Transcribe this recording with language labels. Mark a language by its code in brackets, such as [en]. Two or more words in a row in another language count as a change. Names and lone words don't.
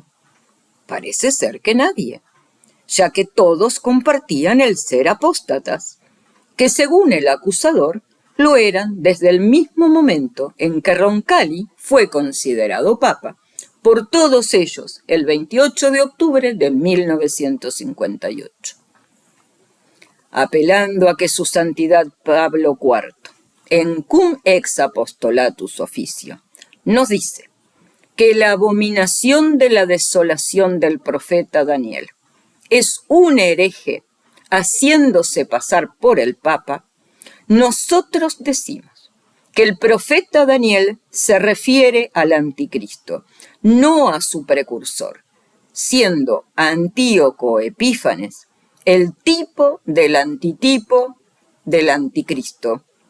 [es] Parece ser que nadie, ya que todos compartían el ser apóstatas, que según el acusador lo eran desde el mismo momento en que Roncalli fue considerado papa por todos ellos el 28 de octubre de 1958. Apelando a que su santidad Pablo IV, en [la] cum ex apostolatus officio, [es] nos dice que la abominación de la desolación del profeta Daniel es un hereje haciéndose pasar por el Papa, nosotros decimos que el profeta Daniel se refiere al anticristo, no a su precursor, siendo Antíoco Epífanes el tipo del antitipo del anticristo.